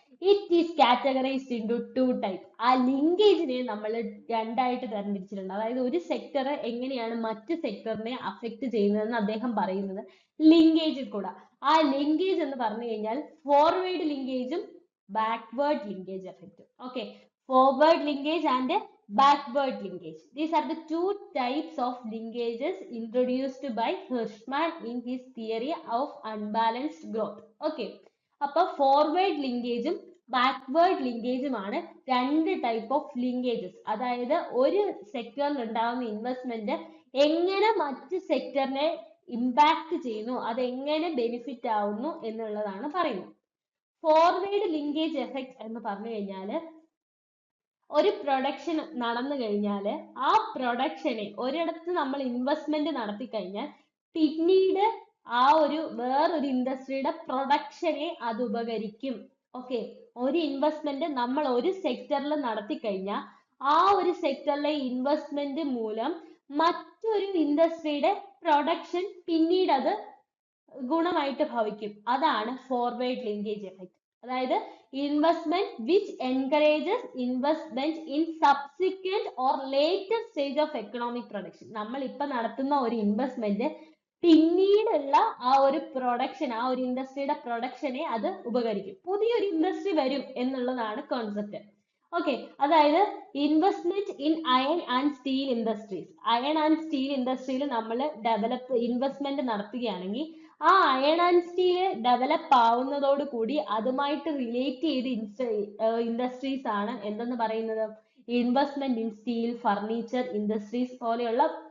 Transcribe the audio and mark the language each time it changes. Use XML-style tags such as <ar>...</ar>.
<en>It is categorized into two type.</en> <ml>ആ ലിങ്കേജിനെ നമ്മൾ രണ്ടായിട്ട് തരംതിരിച്ചിട്ടുണ്ട്. അതായത് ഒരു സെക്ടർ എങ്ങനെയാണ് മറ്റ് സെക്ടറിനെ അഫക്ട് ചെയ്യുന്നതെന്ന് അദ്ദേഹം പറയുന്നത് ലിങ്കേജിൽ കൂടെ. ആ ലിങ്കേജ് എന്ന് പറഞ്ഞു കഴിഞ്ഞാൽ ഫോർവേഡ് ലിങ്കേജും ബാക്ക്വേർഡ് ലിങ്കേജ് എഫക്റ്റും.</ml> <en>Okay, forward linkage and backward linkage. These are the two types of linkages introduced by Hirschman in his theory of unbalanced growth.</en> <ml>Okay, അപ്പൊ</ml> <en>forward linkage</en> <ml>ഉം</ml> <en>backward linkage</en> <ml>ഉമാണ് രണ്ട്</ml> <en>type of linkages.</en> <ml>അതായത് ഒരു സെക്ടറിൽ ഉണ്ടാകുന്ന investment എങ്ങനെ മറ്റ് സെക്ടറിനെ impact ചെയ്യുന്നു, അതെങ്ങനെ ബെനിഫിറ്റ് ആവുന്നു എന്നുള്ളതാണ് പറയുന്നത്. ഫോർവേഡ് ലിങ്കേജ് എഫക്ട് എന്ന് പറഞ്ഞു കഴിഞ്ഞാല് ഒരു പ്രൊഡക്ഷൻ നടന്നു കഴിഞ്ഞാൽ ആ പ്രൊഡക്ഷനെ ഒരിടത്ത് നമ്മൾ ഇൻവെസ്റ്റ്മെന്റ് നടത്തി കഴിഞ്ഞാൽ പിന്നീട് ആ ഒരു വേറൊരു ഇൻഡസ്ട്രിയുടെ പ്രൊഡക്ഷനെ അത് ഉപകരിക്കും. ഓക്കെ, ഒരു ഇൻവെസ്റ്റ്മെന്റ് നമ്മൾ ഒരു സെക്ടറിൽ നടത്തി കഴിഞ്ഞാൽ ആ ഒരു സെക്ടറിലെ ഇൻവെസ്റ്റ്മെന്റ് മൂലം മറ്റൊരു ഇൻഡസ്ട്രിയുടെ പ്രൊഡക്ഷൻ പിന്നീട് അത് ഗുണമായിട്ട് ഭവിക്കും. അതാണ് ഫോർവേഡ് ലിങ്കേജ് എഫക്ട്.</ml> <en>അതായത് investment which encourages investment in subsequent or later stage of economic production.</en> <ml>നമ്മൾ ഇപ്പൊ നടത്തുന്ന ഒരു ഇൻവെസ്റ്റ്മെന്റ് പിന്നീടുള്ള ആ ഒരു പ്രൊഡക്ഷൻ, ആ ഒരു ഇൻഡസ്ട്രിയുടെ പ്രൊഡക്ഷനെ അത് ഉപകരിക്കും, പുതിയൊരു ഇൻഡസ്ട്രി വരും എന്നുള്ളതാണ് കോൺസെപ്റ്റ്. ഓക്കെ, അതായത്</ml> <en>Investment in iron and steel industries.</en> <ml>Iron and steel ഇൻഡസ്ട്രിയിൽ നമ്മൾ ഇൻവെസ്റ്റ്മെന്റ് നടത്തുകയാണെങ്കിൽ ആ അയൺ ആൻഡ് സ്റ്റീൽ ഡെവലപ്പ് ആവുന്നതോട് കൂടി അതുമായിട്ട് റിലേറ്റ് ചെയ്ത് ഇൻഡസ്ട്രീസ് ആണ് എന്തെന്ന് പറയുന്നത്</ml> <en>investment in steel,</en> <ml>furniture industries പോലെയുള്ള.</ml>